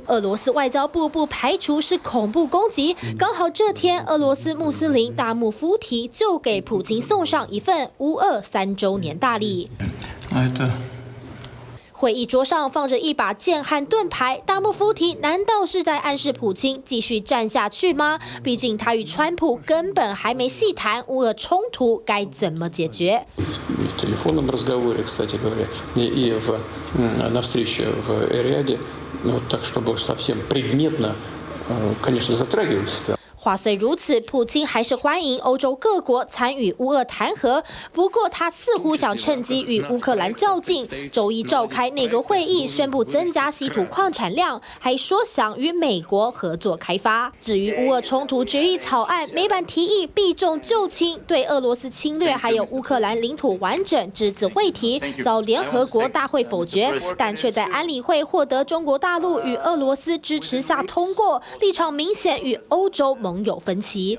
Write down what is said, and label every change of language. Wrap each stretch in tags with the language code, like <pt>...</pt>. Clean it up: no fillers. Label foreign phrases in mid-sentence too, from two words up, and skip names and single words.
<zh>俄罗斯外交部不排除是恐怖攻击，刚好这天，俄罗斯穆斯林大穆夫提就给普京送上一份乌俄3周年大礼。会议桌上放着一把剑和盾牌，大穆夫提难道是在暗示普京继续战下去吗？毕竟他与川普根本还没细谈乌俄冲突该怎么解决。</zh> <ru>В телефонном разговоре, кстати говоря, и на встрече в Эриаде, так чтобы совсем предметно, конечно, затрагивать это.</ru> <zh>话虽如此，普京还是欢迎欧洲各国参与乌俄谈和。不过，他似乎想趁机与乌克兰较劲。周一召开内阁会议，宣布增加稀土矿产量，还说想与美国合作开发。至于乌俄冲突决议草案，美版提议避重就轻，对俄罗斯侵略还有乌克兰领土完整只字未提，遭联合国大会否决，但却在安理会获得中国大陆与俄罗斯支持下通过，立场明显与欧洲盟友分歧。</zh>